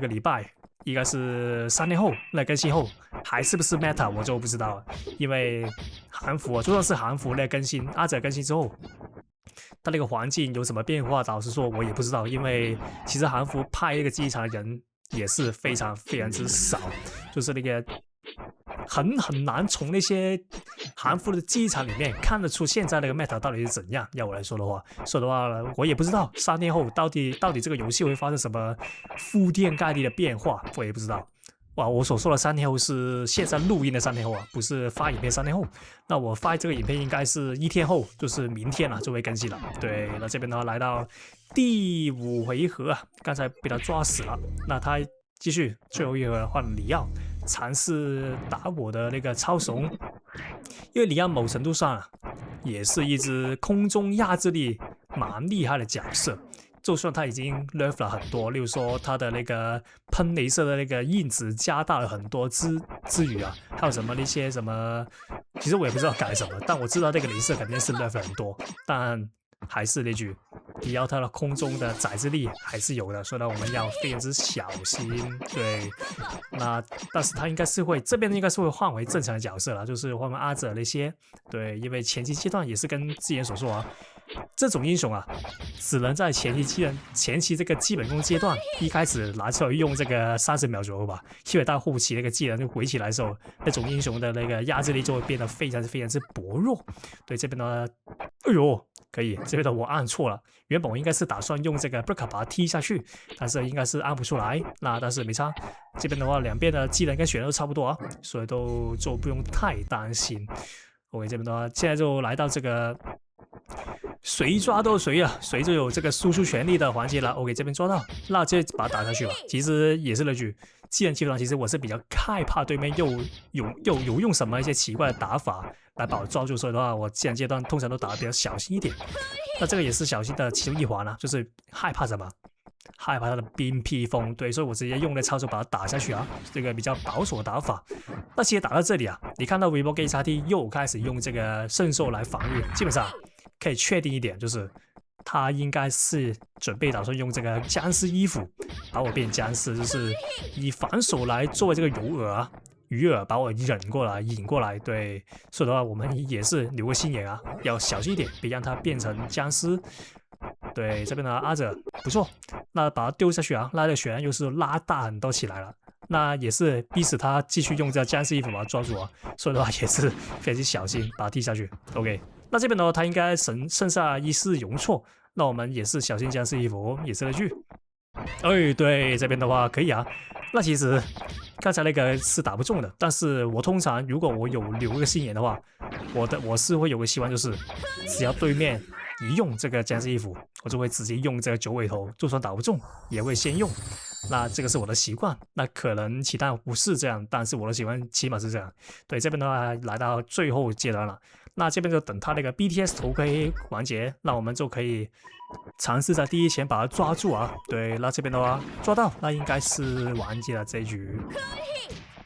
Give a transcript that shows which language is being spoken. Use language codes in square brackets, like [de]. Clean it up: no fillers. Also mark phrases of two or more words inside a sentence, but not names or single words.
[zh] 個禮拜應該是3年後那更新後還是不是 meta 我就不知道了，因為韓服啊，就算是韓服那更新阿哲更新之後，他那個環境有什麼變化，老實說我也不知道，因為其實韓服派那個機場的人也是非常之少，就是那個很難從那些韓服的機場裡面看得出現在那個 meta 到底是怎樣。要我來說的話，我也不知道3年後到底這個遊戲會發生什麼鋪天蓋地的變化，我也不知道。哇，我所說的3年後是現在錄音的3年後啊，不是發影片3年後。那我發這個影片應該是1天後，就是明天啊就會更新了。對，那這邊的話來到第5回合啊，剛才被他抓死了，那他繼續最後一回合換里奧。嘗試打我的那個超怂，因為里奧某程度上啊，也是一隻空中壓制力蠻厲害的角色。就算他已經 nerf 了很多，例如說他的那個噴雷射的那個印子加大了很多之餘啊，還有什麼那些什麼，其實我也不知道改什麼，但我知道這個雷射肯定是 nerf 很多，但還是那句，里奧他的空中的宰制力還是有的，所以呢我們要非常之小心。對，那但是他应該是会这邊應該是會換回正常的角色了，就是換回阿哲那些。對，因為前期階段也是跟之前所說啊，這種英雄啊，只能在前期這個基本功階段一開始拿出來用這個30秒左右吧，因為到後期那個技能就回起來的時候，那種英雄的那個壓制力就會變得非常之薄弱。對，這邊呢，哎呦。可以，這邊的我按錯了，原本我應該是打算用這個 breaker 把它踢下去，但是應該是按不出來，那但是沒差。這邊的話，兩邊的技能跟血量都差不多啊，所以就不用太擔心。OK， 這邊的話，現在就來到這個誰抓到誰啊，誰就有這個輸出權力的環節了。OK，這邊抓到，那就把它打下去吧。其實也是那句，技能基本上其實我是比較害怕對面又用什麼一些奇怪的打法來把我抓住，所以的話，我技能階段通常都打得比較小心一點。那這個也是小心的其中一環啊，就是害怕什麼？害怕他的冰披風。對，所以我直接用那超手把它打下去啊，這個比較保守的打法。那其實打到這裡啊，你看到 Reborn GIC 又開始用這個聖獸來防禦，基本上可以確定一點，就是他應該是準備打算用這個僵屍衣服把我變僵屍，就是以反手來作為這個魚饵把我引過來。对，所以的話我們也是留個心眼啊，要小心一點，別讓它變成僵屍。对，這邊呢阿哲不錯，那把它丟下去啊，那這個血又是拉大很多起來了，那也是逼使他繼續用這僵屍衣服把它抓住啊，所以的話也是非常小心把它踢下去。OK， 那這邊的話他應該剩下一絲容錯，那我們也是小心僵屍衣服也是了去。哎，對，這邊的話可以啊。那其實剛才那個是打不中的，但是我通常如果我有留一個心眼的話，我是會有個習慣，就是只要對面一用這個僵屍衣服，我就會直接用這個九尾頭，就算打不中也會先用。那這個是我的習慣，那可能其他不是這樣，但是我的習慣起碼是這樣。對，這邊的話來到最後階段了，那這邊就等他那個 BTS 頭可以完結，那我們就可以嘗試在第一前把它抓住啊。對，那這邊的話抓到，那應該是完結了這一局。